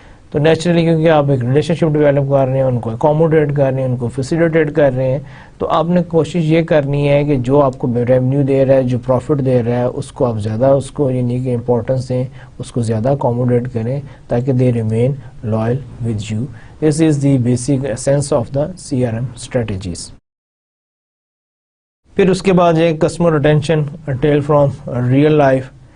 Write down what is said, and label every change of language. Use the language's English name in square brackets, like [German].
[Urdu] تو نیچرلی کیونکہ آپ ایک ریلیشن شپ ڈیولپ کر رہے ہیں, ان کو اکوموڈیٹ کر رہے ہیں, ان کو فیسیلیٹیٹ کر رہے ہیں, تو آپ نے کوشش یہ کرنی ہے کہ جو آپ کو ریونیو دے رہا ہے, جو پروفٹ دے رہا ہے, اس کو آپ زیادہ اس کو یعنی کہ امپورٹنس دیں, اس کو زیادہ اکوموڈیٹ کریں تاکہ [English] They remain loyal with you. This is the basic essence of the CRM strategies. [Urdu] پھر اس کے بعد ایک [English] Customer attention tale from real life.